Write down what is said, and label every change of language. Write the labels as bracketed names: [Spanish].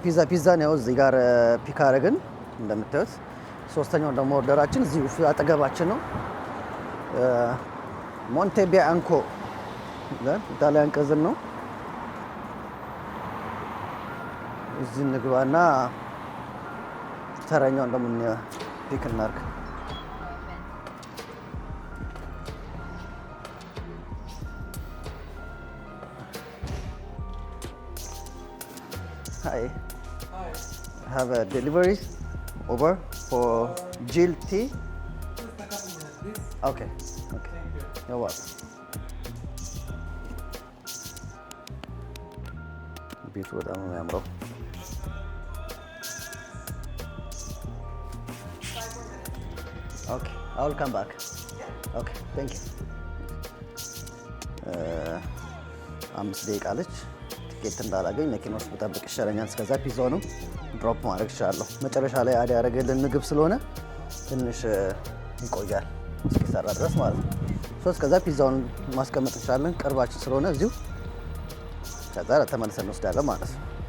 [Amharic] ፒዛ ነው እዚህ ጋር ፒክ አደረግን እንደምታዩት። ሶስተኛው ደግሞ ኦርደራችን እዚሁ አጠገባችን ነው። ሞንቴ ቢያንኮ ኢጣሊያን ቅዝን ነው። እዚህ እንግባና ተረኛውን ደግሞ ፒክ እናድርግ። [English] Hi. Hi. I have a delivery over for Jill tea. Just a couple minutes, please. Okay. Okay. Thank you. You're welcome. [Amharic] ቤቱ በጣም ነው የሚያምረው። [English] Okay, I will come back. Okay, thank you. [Amharic] 5 ደቂቃ አለች። ቲኬት እንዳላገኝ መኪና ውስጥ ብጠብቅ ይሻለኛል። እስከዛ ፒዛውንም ድሮፕ ማድረግ እችላለሁ። መጨረሻ ላይ አዲ ያደረገልን ምግብ ስለሆነ ትንሽ ይቆያል እስኪሰራ ድረስ ማለት ነው። እስከዛ ፒዛውን ማስቀመጥ እንችላለን፣ ቅርባችን ስለሆነ እዚሁ። ከዛ ተመልሰን እንወስዳለን ማለት ነው።